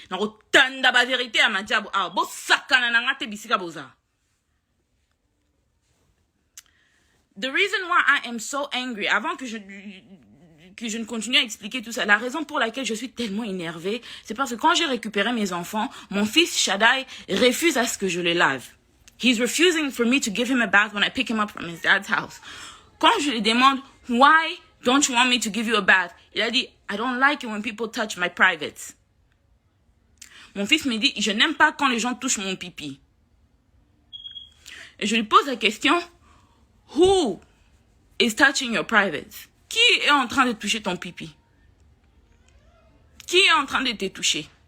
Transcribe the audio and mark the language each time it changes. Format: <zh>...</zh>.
<ln>Na ko tanda ba vérité à ma jabu. Ah, bo sakana na ngate bisika boza.</ln> <en>The reason why I am so angry,</en> <fr>avant que je ne continue à expliquer tout ça, la raison pour laquelle je suis tellement énervée, c'est parce que quand j'ai récupéré mes enfants, mon fils Shaddai refuse à ce que je les lave.</fr> <en>He's refusing for me to give him a bath when I pick him up from his dad's house.</en> <fr>Quand je lui demande,</fr> <en>why don't you want me to give you a bath?</en> <fr>Il a dit,</fr> <en>I don't like it when people touch my privates.</en> <fr>Mon fils me dit, je n'aime pas quand les gens touchent mon pipi. Et je lui pose la question,</fr> <en>who is touching your privates?</en> <fr>Qui est en train de toucher ton pipi? Qui est en train de te toucher?</fr>